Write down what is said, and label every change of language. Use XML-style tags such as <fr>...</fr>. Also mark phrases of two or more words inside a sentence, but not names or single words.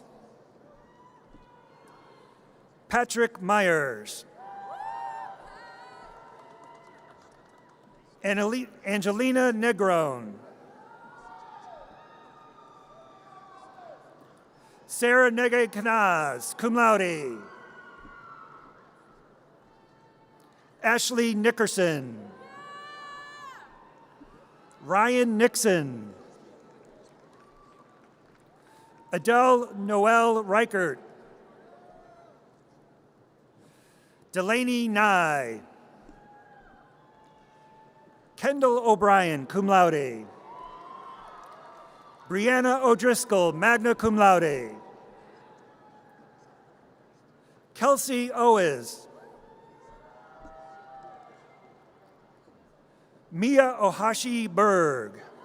<en>Patrick Myers. Angelina Negron. Sarah Nege Kanaz,</en> <la>cum laude.</la> <en>Ashley Nickerson. Ryan Nixon. Adele Noel Reichert. Delaney Nye. Kendall O'Brien,</en> <la>cum laude.</la> <en>Brianna O'Driscoll,</en> <la>magna cum laude.</la> <en>Kelsey Owes. Mia Ohashi Berg.</en>